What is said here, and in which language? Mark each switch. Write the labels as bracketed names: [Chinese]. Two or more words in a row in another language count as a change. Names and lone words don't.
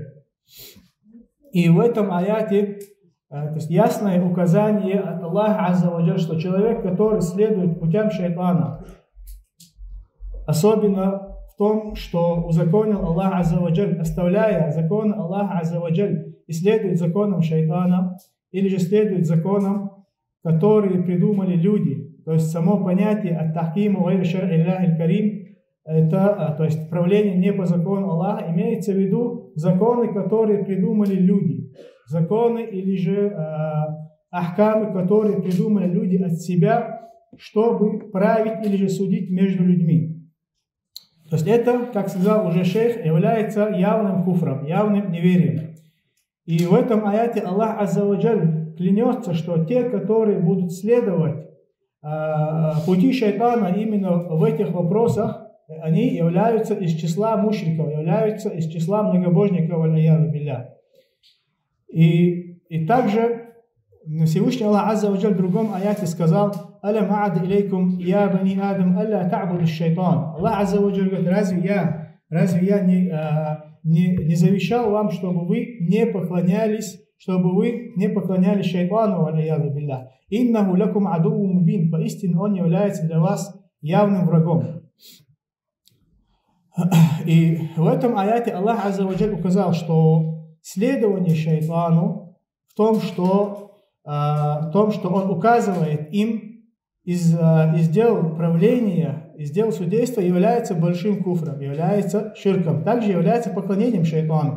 [Russian] И в этом аяте то есть ясное указание от Аллаха [Arabic] عز وجل, [Russian] что человек, который следует путям шайтана, особенно в том, что узаконил Аллах [Arabic] عز وجل, [Russian] оставляя законы Аллаха [Arabic] عز وجل [Russian] и следует законам шайтана, или же следует законам, которые придумали люди. То есть само понятие [Arabic] التحكيم غير الشرعي الكريم, [Russian] это, то есть правление не по закону Аллаха, имеется в виду законы, которые придумали люди. Законы или же ахкамы, которые придумали люди от себя, чтобы править или же судить между людьми. То есть это, как сказал уже шейх, является явным куфром, явным неверием. И в этом аяте Аллах [Arabic] عز وجل [Russian] клянется, что те, которые будут следовать пути шайтана именно в этих вопросах, они являются из числа мушриков, являются из числа многобожников, [Arabic] والعياذ بالله. [Russian] И также Всевышний [Arabic] الله عز وجل [Russian] в другом аяте сказал: [Arabic] «ألم أعهد إليكم يا بني آدم ألا تعبدوا شيطان». [Russian] Аллах [Arabic] عز وجل [Russian] говорит: разве я не завещал вам, чтобы вы не поклонялись чтобы вы не поклонялись шайтану, алейяду билля. [Arabic] إنه لكم عدو مبين, [Russian] поистине он является для вас явным врагом. И в этом аяте Аллах [Arabic] عز وجل [Russian] указал, что следование шайтану в том, что он указывает им из дел правления, из дел судейства, является большим куфром, является ширком, также является поклонением шайтану.